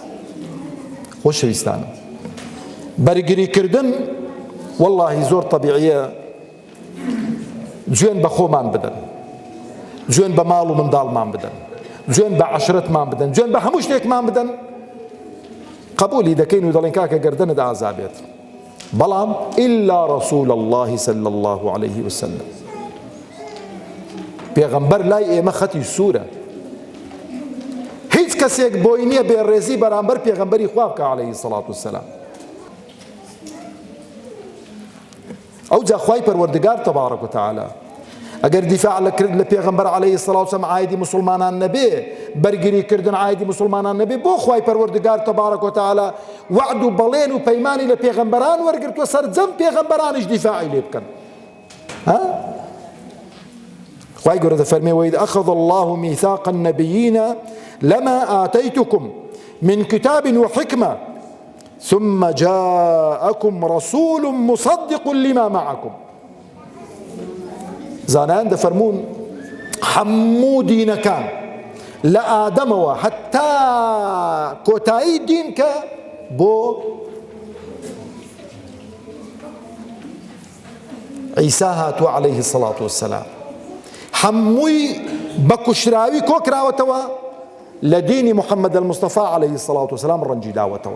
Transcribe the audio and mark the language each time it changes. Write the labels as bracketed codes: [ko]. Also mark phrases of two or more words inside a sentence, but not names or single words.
[ckb] خۆشەویستانم، بەرگریکردن وەڵڵاهی زۆر تەبیعیە گوێن بە خۆمان بدەن، گوێن بە ماڵ و منداڵمان بدەن، گوێن بە عەشرەتمان بدەن، گوێن بە هەموو شتێکمان بدەن، قبولی دەکەین و دەڵێن کاکە گەردەنت ئازابێت، بەڵام [ar] ئیلا ڕەسوول الله صلی الله عليه وسلم، [ckb] پێغەمبەر لای ئێمە خەتی سوورە، هیچ کەسێک بۆی نییە بێڕێزی بەرامبەر پێغەمبەری خوا بکە [ar] عەلەیهی سەڵات وسەلام. [ckb] ئەو جا خوای پەروەردگار [ar] تەبارەک وتەعالە [ckb] ئەگەر دیفاع لە پێغەمبەر [ar] عەلەیهی سەڵات وسەلام [ckb] عایدی موسڵمانان نەبێ، بەرگریکردن عایدی موسڵمانان نەبێ، بۆ خوای پەروەردگار [ar] تەبارەک وتەعالە [ckb] وعد و بەڵێن و پەیمانی لە پێغەمبەران وەرگرتووە سەرجەم پێغەمبەرانیش دیفاعی لێ بکەن. خوای گەورە دەفەرمێ [ar] وإذ أخذ الله ميثاق النبيين لما آتيتكم من كتاب وحكمة ثم جاءكم رسول مصدق لما معكم. [ckb] زانان دەفەرمون هەموو دینەکان لە ئادەمەوە حتا کۆتایی دین کە بۆ عیسا هاتووە [ar] عەلەیهی سەڵات وسەلام، [ckb] هەمووی بە کوشراوی کۆکراوەتەوە لە دینی محەممەد المستەفا [ar] عەلەیهی سەڵات وسەلام [ckb] ڕەنجی داوەتەوە.